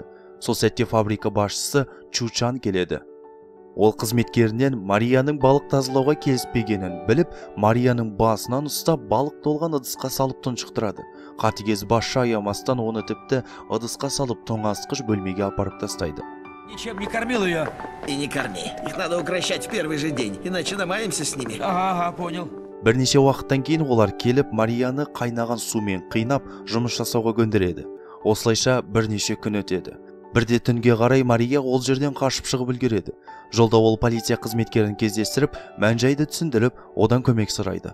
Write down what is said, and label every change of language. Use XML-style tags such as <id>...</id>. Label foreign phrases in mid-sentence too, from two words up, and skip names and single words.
<kk>Сол сәтте фабрика басшысы Чучан келеді. Ол қызметкерінен Марияның балық тазалауға келіспегенін біліп, Марияның басынан ұстап, балық толған ыдысқа салып тұншықтырады. Қатыгез басшы аямастан оны тіпті ыдысқа салып тоңазытқыш бөлмеге апарып тастайды.</kk> <ru>Ничем не кормил ее. И не корми. Их надо укращать в первый же день, иначе намаемся с ними. Ага, понял.</ru> <kk>Бірнеше уақыттан кейін олар келіп, Марияны қайнаған сумен қинап, жұмыс жасауға көндіреді. Осылайша бірнеше күн өтеді. Бірде түнге қарай Мария ол жерден қашып шығып үлгереді. Жолда ол полиция қызметкерін кездестіріп, мән-жайды түсіндіріп, одан көмек сұрайды.</kk>